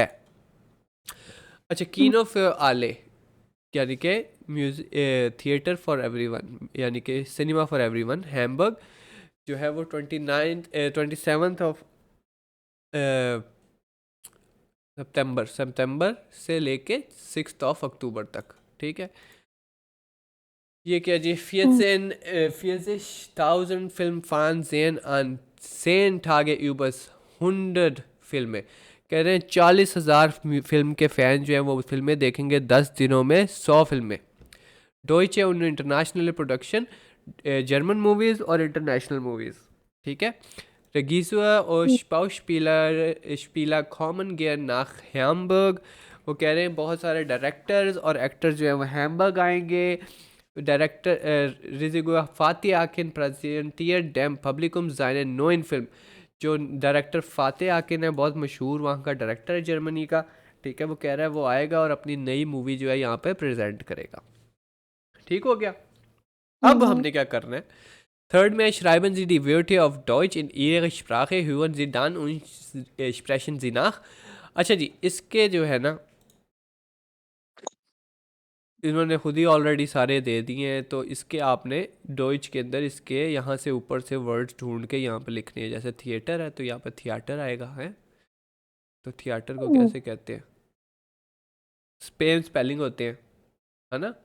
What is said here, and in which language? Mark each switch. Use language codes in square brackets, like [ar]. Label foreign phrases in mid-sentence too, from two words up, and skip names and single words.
[hi] अच्छा, [de] Kino für alle [hi] यानी कि [en] theater for everyone [hi] यानी कि [en] cinema for everyone [hi] हैम्बर्ग जो है वो 27 ऑफ सितंबर से लेके 6 ऑफ अक्टूबर तक, ठीक है। ये क्या जी, [de] 40.000 Filmfans sehen an 10 Tage über 100 फिल्में। [hi] कह रहे हैं 40,000 फिल्म के फ़ैन जो हैं वो फिल्में देखेंगे 10 दिनों में 100 फिल्में। [de] Deutsche und internationale Produktion, [hi] जर्मन मूवीज़ और [en] international movies, [hi] ठीक है। [de] Regisseur और Schauspieler kommen gern nach Hamburg। [hi] वो कह रहे हैं बहुत सारे डायरेक्टर्स और एक्टर्स जो हैं वो हैम्बर्ग आएंगे। [de] डायरेक्टर Rizigua Fatih Akin präsentiert dem Publikum seine neuen Film। [hi] जो डायरेक्टर फातिह आकिन है, बहुत मशहूर वहाँ का डायरेक्टर है जर्मनी का, ठीक है। वो कह रहा है वो आएगा और अपनी नई मूवी जो है यहाँ पे प्रेजेंट करेगा, ठीक हो गया। अब हमने क्या करना है, थर्ड में [de] schreiben Sie die Wörter auf Deutsch in Ihrer Sprache, hören Sie dann und sprechen Sie nach। [hi] अच्छा जी, इसके जो है ना इन्होंने खुद ही ऑलरेडी सारे दे दिए हैं, तो इसके आपने डॉइच के अंदर इसके यहाँ से ऊपर से वर्ड्स ढूंढ के यहाँ पे लिखने हैं। जैसे थिएटर है तो यहाँ पे थिएटर आएगा, है तो थिएटर को कैसे कहते हैं, स्पेन स्पेलिंग होते हैं, है ना।